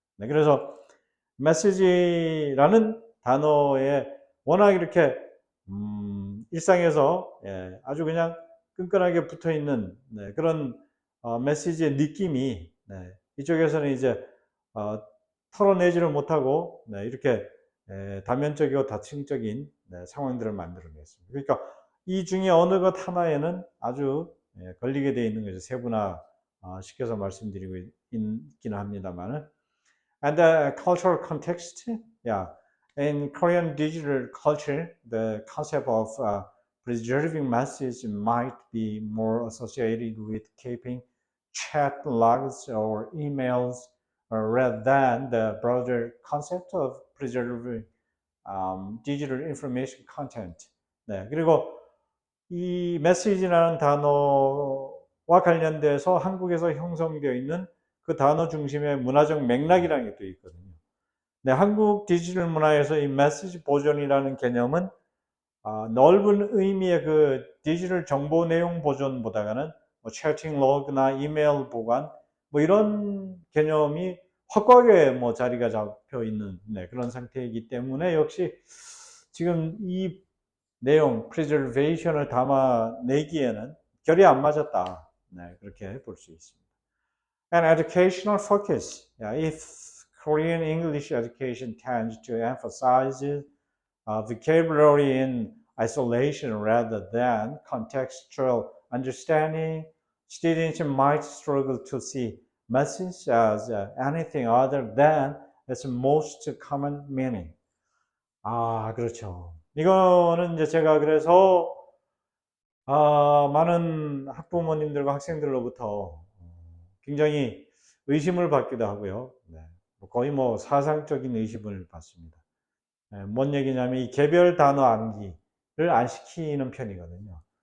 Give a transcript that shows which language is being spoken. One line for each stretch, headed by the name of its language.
Korean: 그래서 메시지라는 단어에 워낙 이렇게 일상에서 아주 그냥 끈끈하게 붙어 있는 그런 메시지의 느낌이 이쪽에서는 이제 털어내지를 못하고 이렇게 다면적이고 다층적인 상황들을 만들어냈습니다. 그러니까 이 중에 어느 것 하나에는 아주 걸리게 되어 있는 것을 세분화 시켜서 말씀드리고 있기는 합니다만은
English: and the cultural context, in Korean digital culture, the concept of preserving messages might be more associated with keeping chat logs or emails rather than the broader concept of preserving digital information content.
Korean: 그리고 이 메시지라는 단어와 관련돼서 한국에서 형성되어 있는 그 단어 중심의 문화적 맥락이라는 게 또 있거든요. 한국 디지털 문화에서 이 메시지 보존이라는 개념은 넓은 의미의 그 디지털 정보 내용 보존보다는 뭐 채팅 로그나 이메일 보관 뭐 이런 개념이 확고하게 뭐 자리가 잡혀 있는 그런 상태이기 때문에 역시 지금 이 내용 preservation을 담아내기에는 결이 안 맞았다. 그렇게 볼 수 있습니다.
English: And educational focus. If Korean English education tends to emphasize vocabulary in isolation rather than contextual understanding, students might struggle to see message as anything other than its most common meaning.
Korean: 그렇죠. 이거는 이제 제가 그래서 많은 학부모님들과 학생들로부터 굉장히 의심을 받기도 하고요. 거의 뭐 사상적인 의심을 받습니다. 뭔 얘기냐면 이 개별 단어 암기를 안 시키는 편이거든요.